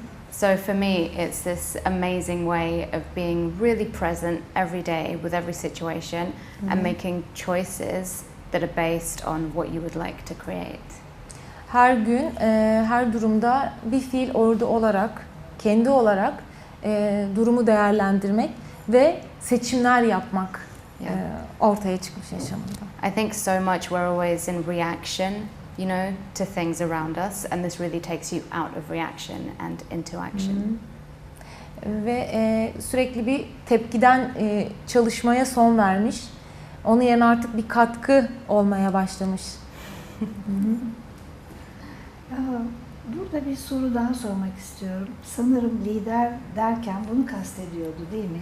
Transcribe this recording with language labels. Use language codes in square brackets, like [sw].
[en] So for me, it's this amazing way of being really present every day with every situation and making choices that are based on what you would like to create. [tr] Her gün, her durumda bir fiil orada olarak, kendi olarak durumu değerlendirmek ve seçimler yapmak ortaya çıkmış yaşamında. [en] I think so much we're always in reaction, to things around us, and this really takes you out of reaction and into action. [tr] Ve sürekli bir tepkiden çalışmaya son vermiş. Onun yerine artık bir katkı olmaya başlamış. Burada bir soru daha sormak istiyorum. Sanırım lider derken bunu kastediyordu değil mi?